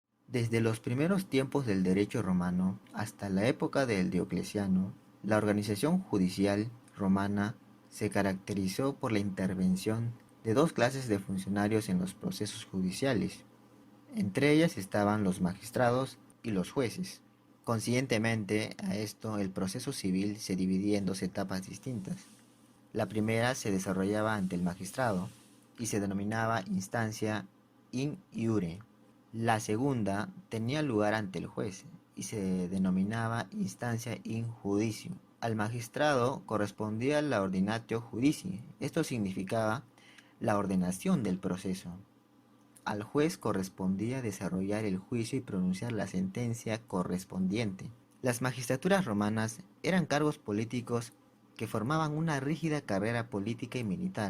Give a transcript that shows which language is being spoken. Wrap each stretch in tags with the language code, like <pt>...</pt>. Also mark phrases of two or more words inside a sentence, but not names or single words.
<es>Desde los primeros tiempos del derecho romano hasta la época del Diocleciano, la organización judicial romana se caracterizó por la intervención de dos clases de funcionarios en los procesos judiciales. Entre ellas estaban los magistrados y los jueces. Consiguientemente a esto, el proceso civil se dividía en dos etapas distintas. La primera se desarrollaba ante el magistrado y se denominaba instancia</es> <la>in iure.</la> <es>La segunda tenía lugar ante el juez y se denominaba instancia</es> <la>in judicio.</la> <es>Al magistrado correspondía la</es> <la>ordinatio judici.</la> <es>Esto significaba la ordenación del proceso. Al juez correspondía desarrollar el juicio y pronunciar la sentencia correspondiente. Las magistraturas romanas eran cargos políticos que formaban una rígida carrera política y militar.</es>